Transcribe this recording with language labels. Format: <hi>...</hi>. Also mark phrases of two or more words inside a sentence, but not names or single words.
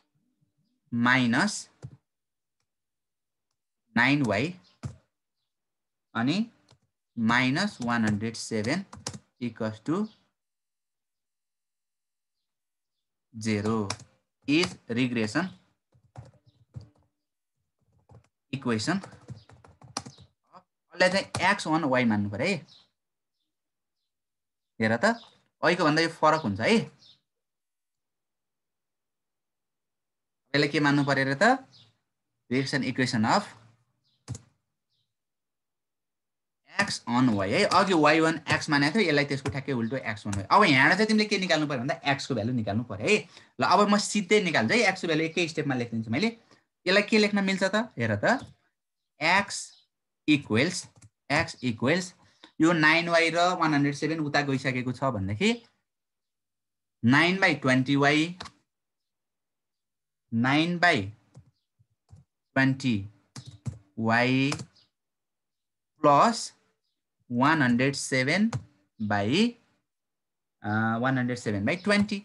<ne>-9y अनि -107 = 0</ne> <en>is regression equation.</en> <ne>यसलाई चाहिँ</ne> <en>x on y</en> <ne>मान्नु पर्यो है। हेर त अहिलेको भन्दा यो फरक हुन्छ है। यसलाई के मान्नु पर्यो र त,</ne> <en>regression equation of x on y</en> <ne>है। अघि y1x मानेको थियो, यसलाई त्यसको ठ्याक्कै उल्टो</ne> <en>x on y।</en> <ne>अब यहाँबाट चाहिँ तिमीले के निकाल्नु पर्यो भन्दा x को भ्यालु निकाल्नु पर्यो है। ल अब म सिधै निकाल्छु है, x को भ्यालु एकै स्टेपमा लेखिदिन्छु मैले। यसलाई के लेख्न मिल्छ त, हेर त</ne> <en>x equals</en> <ne>यो 9y र 107 उता गइसकेको छ भनेदेखि 9/20y प्लस 107/20।</ne>